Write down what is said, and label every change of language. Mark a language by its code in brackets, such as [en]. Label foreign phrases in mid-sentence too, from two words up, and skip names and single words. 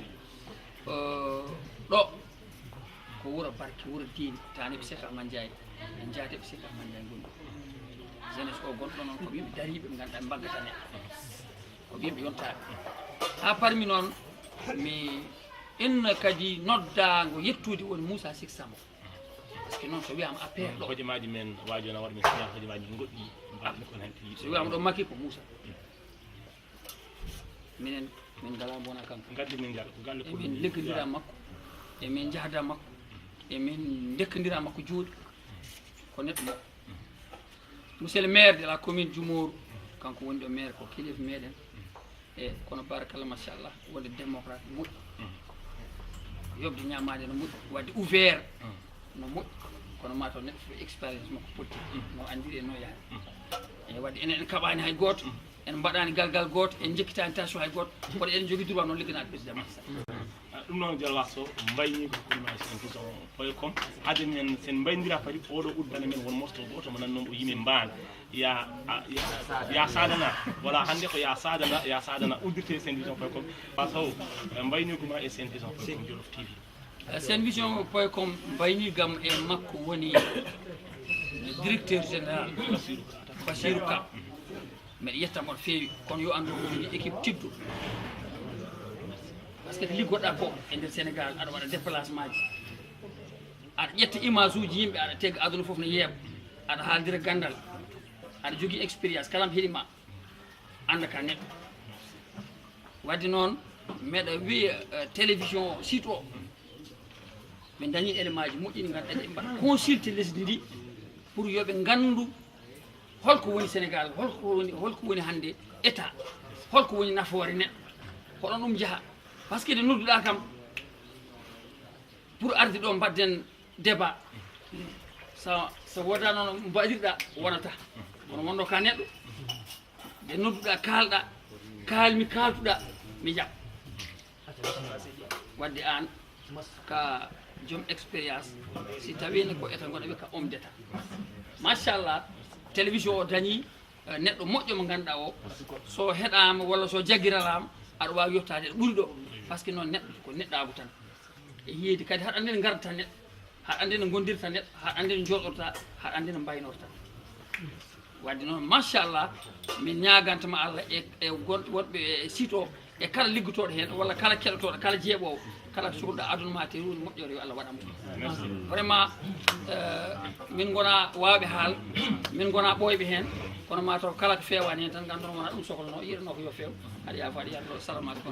[ff] ɗo ko wuuro barke wuuro diine taneɓe Cheikh Ahmad Ndiaye en jaateɓe Cheikh Ahmad Ndiaye gonɗi jeunesse o gonɗo noon koɓe yimɓe dariɓe ɓe ganduɗa ɓe mbaggata neɗɗo koɓe yimɓe yontaɓe ha parmi noon mi inna kadi noddago yettude woni Moussa Sik Sambo [fr] par ce que [ff] noon so wiyama APR ɗo hojomaji men wajona waɗa men signa hojomaji goɗɗi mbaɗen kon hen so wiyama ɗo makki ko Moussa minen min ngala bona kanko gaddi min ngal ko galle emin liggodira makko emin jahda makko emin dekkodira makko juuɗe ko neɗɗo makko [fr] monsieur le maire de la commune [ff] Djumour kanko woni ɗo maire ko kilifa meɗen e kono barakallah machallah wonde démocrate moƴƴi yobde ñamade no moƴƴi wadde ouvert no moƴƴi kono mataw neɗɗo fo expérience makko politique no andiri e no yaade e wadde enen en kaɓani hay goto en mbaɗani galgal goto en jekkitani tension hay goto kono eɗen jogui droit noon ligganade président Macky Sall ɗum noon Diallo Wasso mbayni ko collimage vision.com hade men sen mbaynodira kadi oɗo uddana men won morto goto mo nannoon o yimi mbana ya sadana voilà hande ko ya sadana uddirte sen vision.com [fr] par ce que [ff] mbayni ko ma e sen vision.com Jolof TV sen vision.com mbaynigam e makko woni [fr] directeur général [ff] Bassirou Ka mbeɗa yettamo ɗo feewi kono yo andu woni équipe tiddo [fr] par ce que [ff] liggoɗa ko e nder Sénégal aɗa waɗa déplacement ji aɗa ƴetta image uji yimɓe aɗa tegga aduna foof no yeeɓa aɗa haaldira gandal aɗa jogui expérience kala mo heeɗima anda ka neɗɗo wadde noon meɗa wiya télévision site o ɓe dañi élément ji moƴƴini ganduɗa ɓe mbaɗa consulté lesdi ndi pour yoɓe gandu holko woni Sénégal holko woni hande état holko woni nafoore neɗɗo hoɗon ɗum jaaha [fr] par ce que [ff] nde nodduɗa kam pour arde ɗo mbadden débat so woda noon mbaɗirɗa wonata kono wonɗo ka neɗɗo nde nodduɗa kalɗa kalmi kaltuɗa mi jaɓ wadde an ka joom expérience si tawino ko état goɗa wi ka [fr] homme d'état [ff] machallah télévision o dañi neɗɗo moƴƴo mo ganduɗa o so heɗama walla so jagguiralama aɗa wawi yettade ɗo ɓuuri ɗo [fr] par ce que [ff] noon neɗɗo ko neɗɗago tan e yiide kadi haɗa andi no gardata neɗɗo haɗa andi no gondirta neɗɗo haɗa andi no joɗorta haɗa andi no mbaynorta wadde noon machallah min ñagantama Allah e wonɓe e site o e kala liggotoɗo hen walla kala keɗotoɗo kala jeeɓowo kala ko sohluɗa aduna ma te hunde moƴƴore yo Allah waɗama vraiment min gona wawɓe haal min gona ɓoyɓe hen kono mataw kala ko fewani hen tan ganduɗon wona ɗum sohlano yiɗano ko yo few aɗa yaafo aɗa yaado [ar] السلام عليكم